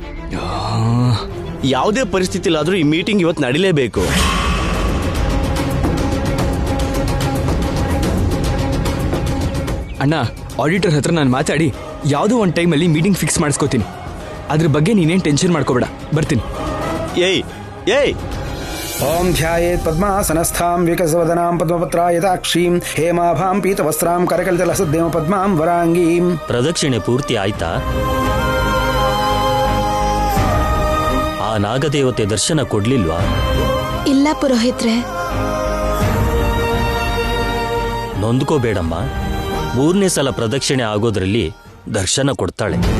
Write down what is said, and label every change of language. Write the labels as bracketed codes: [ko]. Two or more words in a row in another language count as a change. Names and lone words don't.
[kn] ಯಾವುದೇ ಪರಿಸ್ಥಿತಿಲಾದ್ರೂ ಈ ಮೀಟಿಂಗ್ ಇವತ್ತು ನಡಿಲೇಬೇಕು. ಅಣ್ಣ, ಆಡಿಟರ್ ಹತ್ರ ನಾನು ಮಾತಾಡಿ ಯಾವುದೋ ಒಂದು ಟೈಮಲ್ಲಿ ಮೀಟಿಂಗ್ ಫಿಕ್ಸ್ ಮಾಡಿಸ್ಕೋತೀನಿ. ಅದ್ರ ಬಗ್ಗೆ ನೀನೇನು ಟೆನ್ಷನ್ ಮಾಡ್ಕೋಬೇಡ, ಬರ್ತೀನಿ. ಏಯ್ [sa] ओम ध्यायेत् पद्मासनस्थां विकसवदनां पद्मपत्रायताक्षीं हेमाभां पीतवस्त्रां करकलितलसद्देव पद्मां वरांगीं. [kn] ಪ್ರದಕ್ಷಿಣೆ ಪೂರ್ತಿ ಆಯ್ತಾ? ಆ ನಾಗದೇವತೆ ದರ್ಶನ ಕೊಡ್ಲಿಲ್ವಾ? ಇಲ್ಲ ಪುರೋಹಿತ್ರೆ. ನೊಂದ್ಕೋಬೇಡಮ್ಮ, 3ನೇ ಸಲ ಪ್ರದಕ್ಷಿಣೆ ಆಗೋದ್ರಲ್ಲಿ ದರ್ಶನ ಕೊಡ್ತಾಳೆ.